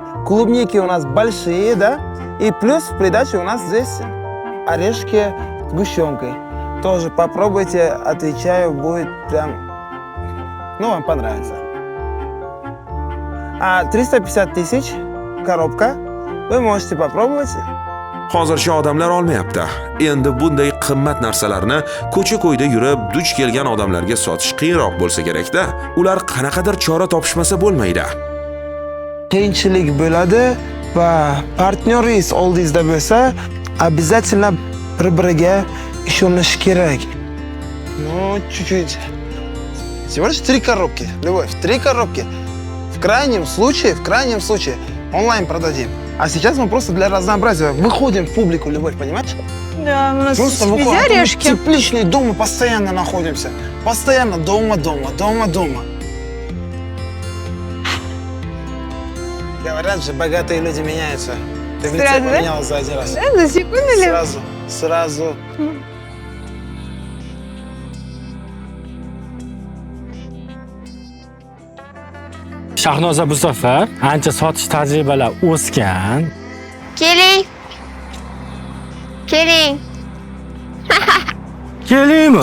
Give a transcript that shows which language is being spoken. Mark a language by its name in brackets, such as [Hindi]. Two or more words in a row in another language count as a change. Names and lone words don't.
[Russian] Клубники у нас большие, да? И плюс в придачу у нас здесь орешки с сгущенкой. Тоже попробуйте, отвечаю, будет прям... Ну, вам понравится. 350 тысяч коробка. Вы можете попробовать. [Uzbek] Hozircha odamlar olmayapti. Endi bunday qimmat narsalarni ko'cha-ko'yda yurib duch kelgan odamlarga sotish qiyinroq bo'lsa kerak-da. Ular qanaqadir chora topishmasa bo'lmaydi. Qiyinchilik bo'ladi va partneringiz oldingizda bo'lsa, обязательно bir-biriga ishonish kerak. [Russian] Ну, чуть-чуть. Всего лишь 3 коробки, Любовь, 3 коробки. В крайнем случае, онлайн продадим. А сейчас мы просто для разнообразия выходим в публику, Любовь, понимаешь? Да, у нас Просто везде выходим. орешки. Тепличный дом, мы постоянно находимся. Постоянно дома. Говорят же, богатые люди меняются. Ты в лице Сразу, да? поменялась за один раз. Да, за секунду ли? Сразу. [Uzbek] Shahnoza bu safar ancha sotish tajribalar o'sgan. Keling. Keling. Kelingmi?